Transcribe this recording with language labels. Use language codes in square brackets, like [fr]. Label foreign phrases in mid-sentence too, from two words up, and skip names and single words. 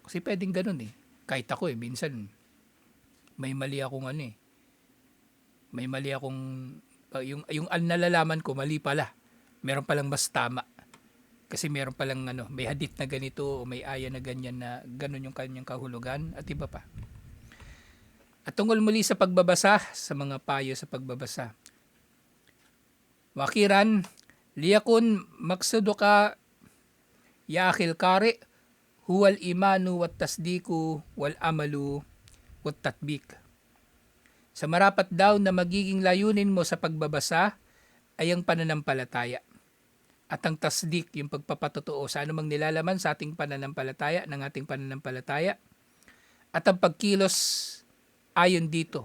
[tl] Kasi pwedeng ganun Kahit ako minsan may mali akong may mali akong yung nalalaman ko mali pala. Meron palang mas tama. Kasi meron palang may hadith na ganito o may aya na ganyan na ganun yung kanyang kahulugan at iba pa. At tungkol muli sa pagbabasa, sa mga payo sa pagbabasa. [ar] وأخيراً، ليكن مقصودك يا أخي القارئ هو الإيمان والتصديق والعمل والتطبيق. [tl] Sa marapat daw na magiging layunin mo sa pagbabasa ay ang pananampalataya. At ang tasdik, yung pagpapatotoo sa anumang nilalaman sa ating pananampalataya, ng ating pananampalataya. At ang pagkilos ayon dito.